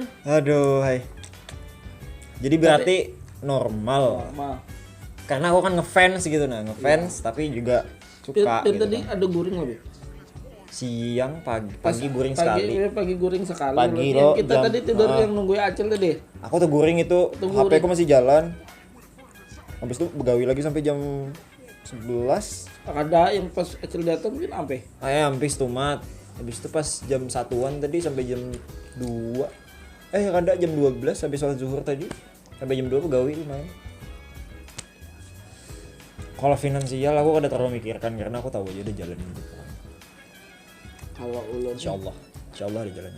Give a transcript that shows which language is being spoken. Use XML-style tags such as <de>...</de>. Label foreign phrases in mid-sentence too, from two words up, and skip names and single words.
<id>Aduh, hai. Jadi berarti normal. Karena aku kan ngefans gitu ngefans tapi juga suka Dan gitu.</id> <bjn>tadi ada guring lebih. Siang pagi guring sekali. Pagi guring sekali. Pagi Yang lo kita jam-</bjn> <id>tadi tidur yang nungguin Acil tadi.</id> <bjn>Aku tuh guring itu HP ku masih jalan. Habis itu begawi lagi sampai jam 11. Ada yang pas Acil datang mungkin sampai. Habis tumat. Habis itu pas jam 1-an tadi sampai jam 2. Ada jam 12 habis sholat zuhur tadi. Sampai jam 2 begawi lumayan.</bjn> <id>Kalau finansial aku kada terlalu mikirkan karena aku tahu aja udah jalan gitu.</id> <bjn>Kalau ulun</bjn> <id>Insyaallah ada jalannya.</id>